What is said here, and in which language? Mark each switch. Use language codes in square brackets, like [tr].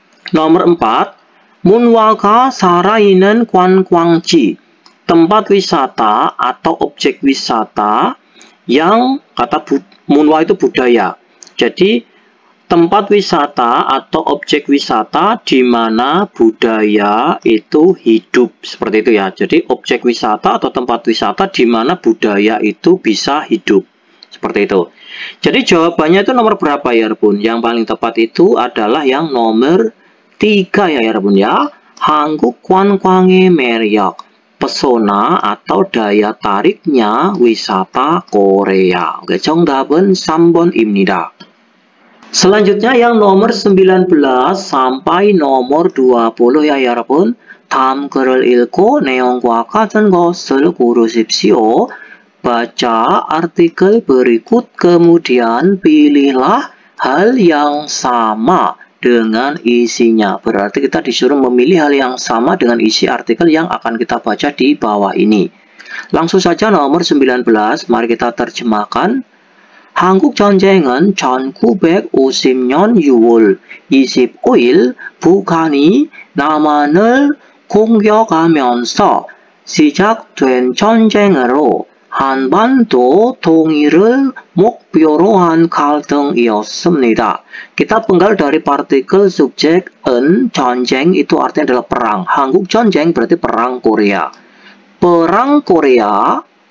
[id] Nomor 4, [ko] 문화가 살아있는 관광지. [id] Tempat wisata atau objek wisata yang kata munwa itu budaya. Jadi tempat wisata atau objek wisata di mana budaya itu hidup. Seperti itu ya. Jadi objek wisata atau tempat wisata di mana budaya itu bisa hidup. Seperti itu. Jadi jawabannya itu nomor berapa ya, [ko] 여러분? [id] Yang paling tepat itu adalah yang nomor 3 ya, 여러분 ya. [ko] 한국 관광의 매력. [id] Pesona atau daya tariknya wisata Korea. Oke, [ko] 정답은 3번입니다. [id] Selanjutnya yang nomor 19 sampai nomor 20 ya, [ko] 여러분. 다음 글을 읽고 내용과 같은 것을 고르십시오. [id] Baca artikel berikut kemudian pilihlah hal yang sama dengan isinya. Berarti kita disuruh memilih hal yang sama dengan isi artikel yang akan kita baca di bawah ini. Langsung saja nomor 19, mari kita terjemahkan. [ko] 한국 전쟁은 1950년 6월 25일 북한이 남한을 공격하면서 시작된 전쟁으로 한반도 통일을 목표로 한 갈등이었습니다. [id] Kita penggal dari partikel subjek en, 전쟁 itu artinya adalah perang. [ko] 한국 전쟁 [id] berarti perang Korea. Perang Korea